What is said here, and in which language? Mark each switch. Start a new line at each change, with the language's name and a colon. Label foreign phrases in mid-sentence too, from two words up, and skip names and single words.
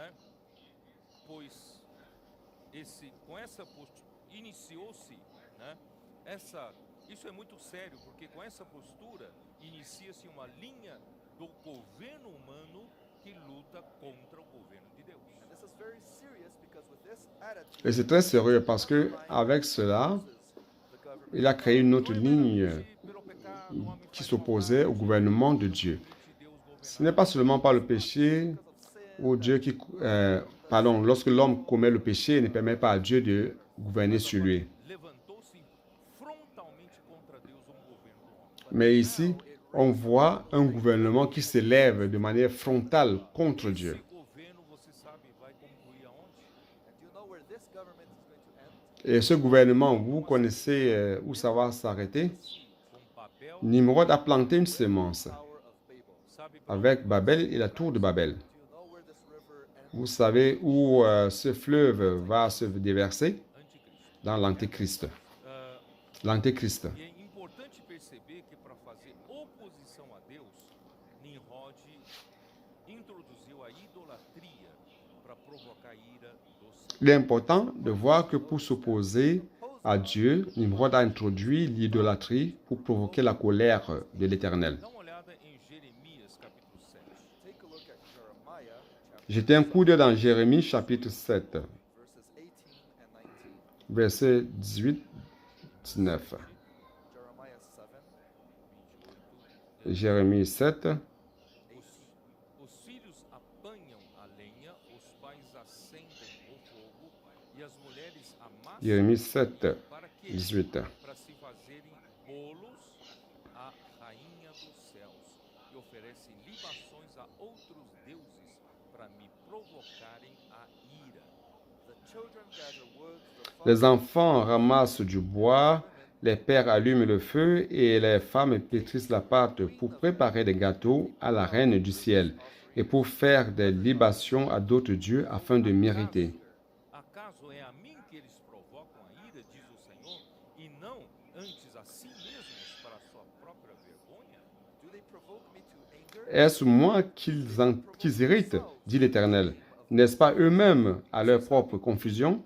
Portuguese: Pois com essa iniciou-se, né? Isso é muito sério, porque com essa postura inicia-se uma linha do governo humano que luta contra o governo de Deus.
English: And this is very serious because with this attitude,
French: Et c'est très sérieux parce que avec cela,
English: the government
French: il a créé une autre ligne
Portuguese: Pelo pecado, o homem
French: qui
Portuguese: faz
French: s'opposait au gouvernement de Dieu.
Portuguese: de Deus
French: Ce n'est pas seulement par le péché ou Dieu qui, lorsque l'homme commet le péché, il ne permet pas à Dieu de gouverner sur lui.
Portuguese: levantou-se frontalmente contra Deus governo do homem.
French: Mais ici, on voit un gouvernement qui s'élève de manière frontale contre Dieu.
Portuguese: Esse governo, você sabe, vai concluir aonde?
English: and you know where this government is going to end?
French: Et ce gouvernement, vous connaissez où ça va s'arrêter?
Portuguese: Com Babel,
French: Nimrod a planté une semence
English: Tower of Babel.
Portuguese: sabe,
French: avec Babel et la tour de Babel.
English: Do you know where this river ends?
French: Vous savez où ce fleuve va se déverser?
Portuguese: anticristo.
French: Dans l'Antéchrist. Ah, L'Antéchrist.
Portuguese: e é importante perceber que para fazer oposição a Deus, Nimrod introduziu a idolatria para provocar a ira do Senhor.
French: Il est important de voir que pour s'opposer à Dieu, Nimrod a introduit l'idolâtrie pour provoquer la colère de l'Éternel.
Portuguese: Dá uma olhada em Jeremias capítulo 7.
English: Take a look at Jeremiah chapter
French: Jetez un coup d'œil dans Jérémie chapitre 7,
English: verses 18 and 19.
French: versets 18-19.
English: Jeremiah
French: Jérémie 7,
Portuguese: Os filhos apanham a lenha, os pais acendem o fogo e as mulheres amassam
French: Jérémie 7,
Portuguese: para que 18. para se fazerem bolos à rainha dos céus e oferecem libações a outros deuses para me provocarem a ira.
English: The children gather wood, the
French: Les
English: fathers
French: enfants ramassent du bois, les pères allument le feu et les femmes pétrissent la pâte pour préparer des gâteaux à la reine du ciel et pour faire des libations à d'autres dieux afin de mériter.
Portuguese: Acaso é a mim que eles provocam a ira, diz o Senhor, e não antes a si mesmos para a sua própria vergonha?
English: do they provoke me to anger?
French: Est-ce moi qu'ils irritent, dit l'Éternel? N'est-ce pas eux-mêmes à leur propre confusion?